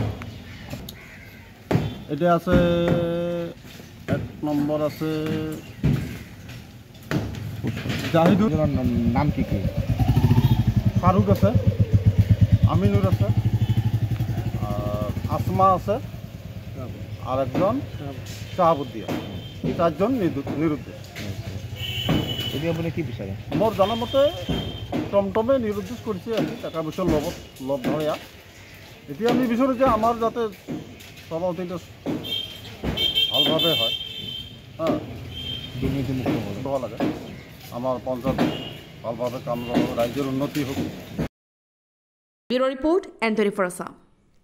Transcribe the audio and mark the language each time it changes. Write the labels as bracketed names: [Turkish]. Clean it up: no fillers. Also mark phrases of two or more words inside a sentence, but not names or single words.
[Bangla] এটা আছে 1 নম্বর আছে জাহিদুর, নাম কি কি? ফারুক আছে, আমিনুর আছে, আর আসমা আছে, আর একজন শাহাবুদ্দিন। এই 4 জন নিরুদ্দেশ। [Assamese] এতিয়া আপুনি কি বিচাৰে? [Bangla] মোর জানা মতে টমটমে নিরুদ্দেশ করছে আর কি, টাকা পয়সার লোভ ধরিয়া। [Assamese] এতিয়া আমি বিচাৰো যে [Bangla] আমার যাতে সভাপতিটা ভালভাবে হয়, দুর্নীতিমুক্ত হওয়া লাগে, আমার পঞ্চায়েত ভালভাবে কাম রাইজের উন্নতি হোক। ব্যুরো রিপোর্ট, এন্থনি ফরাসা।